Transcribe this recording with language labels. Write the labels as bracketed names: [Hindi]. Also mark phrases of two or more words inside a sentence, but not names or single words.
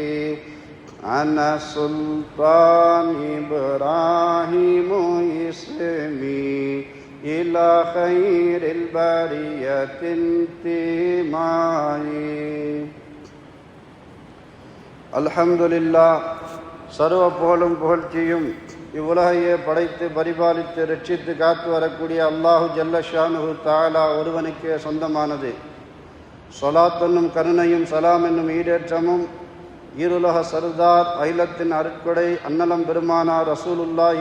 [Arabic] أنا سلطان إبراهيم اسمي إلى خير البرية انتمائي. الحمد لله. [Tamil] சர்வ புகழும் புகழ்ச்சியும் இவ்வுலகையே படைத்து பரிபாலித்து ரட்சித்து காத்து வரக்கூடிய அல்லாஹு [Arabic] جل شأنه [Tamil] தஆலா ஒருவனுக்கே சொந்தமானது. ஸலாத் என்னும் கருணையும் சலாம் என்னும் ஈடேற்றமும் ஈருலக சர்தார் அகிலத்தின் அருட்கொடை அன்னலம் பெருமானார் ரசூலுல்லாஹி